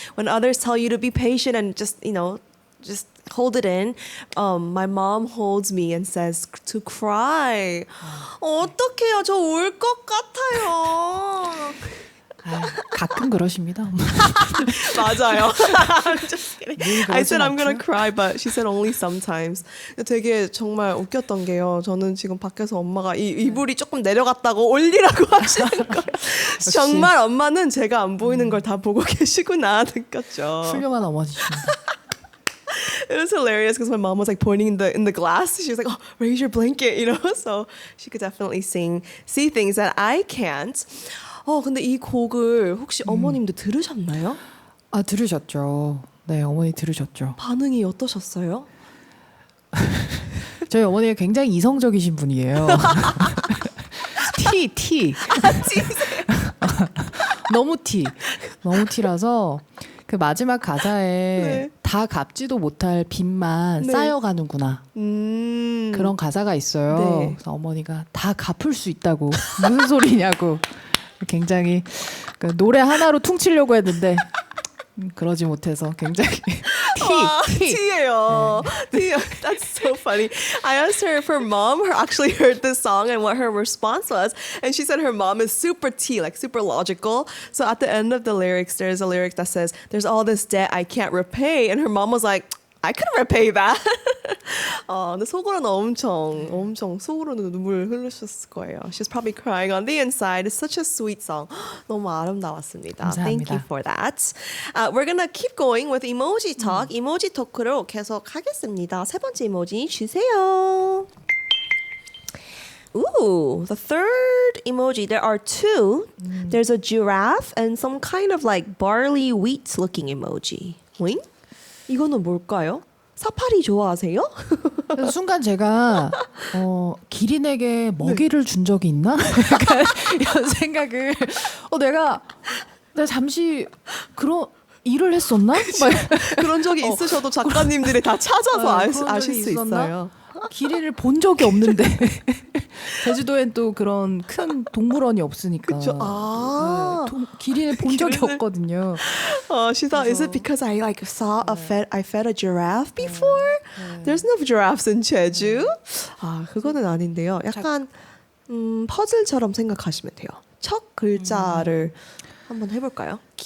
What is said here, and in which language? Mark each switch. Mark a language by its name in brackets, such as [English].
[English] When others tell you to be patient and just hold it in, my mom holds me and says to cry. [Korean] 어떡해요. 저 울 것 같아요. 가끔 그러십니다. 맞아요. [English] I'm just kidding. I said I'm gonna cry, but she said only sometimes. [Korean] 되게 정말 웃겼던 게요. 저는 지금 밖에서 엄마가 이불이 조금 내려갔다고 올리라고 하시는 거. 정말 엄마는 제가 안 보이는 걸 다 보고 계시구나 느꼈죠. 훌륭한 어머니십니다. [English] It was hilarious because my mom was like pointing in the glass. She was like, "Oh, raise your blanket," So she could definitely see things that I can't. [Korean] 근데 이 곡을 혹시 어머님도 들으셨나요? 아, 들으셨죠. 네, 어머니 들으셨죠. 반응이 어떠셨어요? 저희 어머니가 굉장히 이성적이신 분이에요. 티. 너무 티라서 그 마지막 가사에 네. 다 갚지도 못할 빚만 네. 쌓여가는구나. 그런 가사가 있어요. 네. 그래서 어머니가 다 갚을 수 있다고 무슨 소리냐고 굉장히 그 노래 하나로 퉁치려고 했는데 그러지 못해서 굉장히 티예요. 티. [English] That's so funny. I asked her if her mom actually heard this song and what her response was, and she said her mom is super T, like super logical. So at the end of the lyrics, there's a lyric that says, "There's all this debt I can't repay," and her mom was like, I could repay that. [Korean] 근데 속으로는 엄청 속으로는 눈물 흘리셨을 거예요. [English] She's probably crying on the inside. It's such a sweet song. [Korean] 너무 아름다웠습니다. 감사합니다. [English] Thank you for that. We're gonna keep going with emoji talk. [Korean] 이모지 토크로 계속 하겠습니다. 세 번째 이모지 주세요. [English] Ooh, the third emoji. There are two. There's a giraffe and some kind of like barley wheat looking emoji. [Korean] Wing? 이거는 뭘까요? 사파리 좋아하세요? 그래서 순간 제가 기린에게 먹이를 준 적이 있나? 약간 이런 생각을 내가 잠시 그런 일을 했었나? 그런 적이 있으셔도 작가님들이 다 찾아서 그런 아실 적이 수 있었나? 있어요. 기린을 본 적이 없는데 제주도엔 또 그런 큰 동물원이 없으니까 그쵸? 기린을 본 적이 기린을- 없거든요. [English] She thought, is it because I like saw I fed a giraffe before? There's no giraffes in Jeju. [Korean] 그거는 아닌데요. 약간 퍼즐처럼 생각하시면 돼요. 첫 글자를 한번 해볼까요?